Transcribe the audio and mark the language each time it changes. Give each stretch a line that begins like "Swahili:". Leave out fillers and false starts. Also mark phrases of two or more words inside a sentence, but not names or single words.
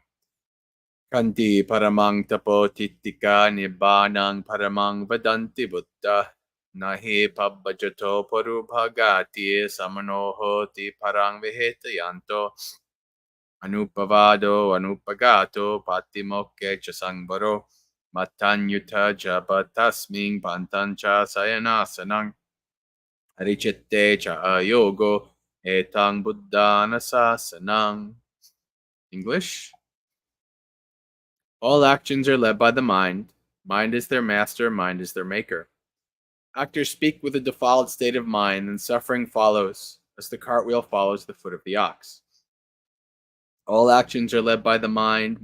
Pali: kanti paramang tapotittika nibbanang paramang vadanti buddha nahi pabbhajato parubhagati samanohoti parang vihetayanto anupavado anupagato patimokke cha sangbaro matanyuta jabatasming pantancha sayanasanang harichitte cha ayogo etang buddhana sasanang.
English: English. All actions are led by the mind. Mind is their master, mind is their maker. Actors speak with a defiled state of mind, and suffering follows, as the cartwheel follows the foot of the ox. All actions are led by the mind.